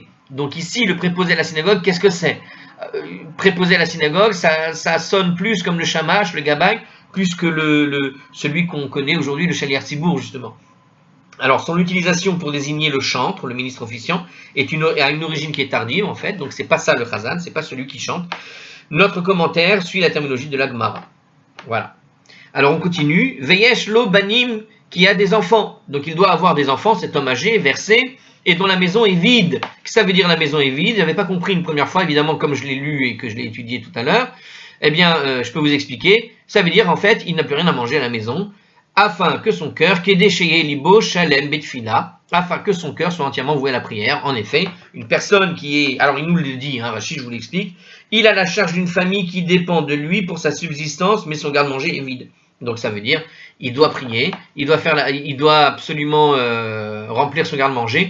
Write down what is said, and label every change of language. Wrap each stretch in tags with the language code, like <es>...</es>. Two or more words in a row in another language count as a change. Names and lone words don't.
<fr>Donc ici, le préposé à la synagogue, qu'est-ce que c'est? Préposé à la synagogue, ça sonne plus comme le shamash, le gabay, plus que celui qu'on connaît aujourd'hui, le</fr> <he>שליח ציבור,</he> <fr>justement. Alors, son utilisation pour désigner le chantre, le ministre officiant, a une origine qui est tardive, en fait, donc c'est pas ça le chazan, c'est pas celui qui chante. Notre commentaire suit la terminologie de la Gemara. Voilà. Alors, on continue.</fr> <he>ויש לו בנים,</he> <fr>qui a des enfants. Donc, il doit avoir des enfants, cet homme âgé, versé, et dont la maison est vide. Qu'est-ce que ça veut dire la maison est vide? Je n'avais pas compris une première fois, évidemment, comme je l'ai lu et que je l'ai étudié tout à l'heure. Eh bien, je peux vous expliquer. Ça veut dire, en fait, il n'a plus rien à manger à la maison, afin que son cœur,</fr> <he>כדי שיהיה לבו שלם בתפילה,</he> <fr>afin que son cœur soit entièrement voué à la prière. En effet, une personne qui est, alors il nous le dit, Rachid, je vous l'explique, il a la charge d'une famille qui dépend de lui pour sa subsistance, mais son garde-manger est vide. Donc ça veut dire, il doit prier, il doit absolument remplir son garde-manger.</fr>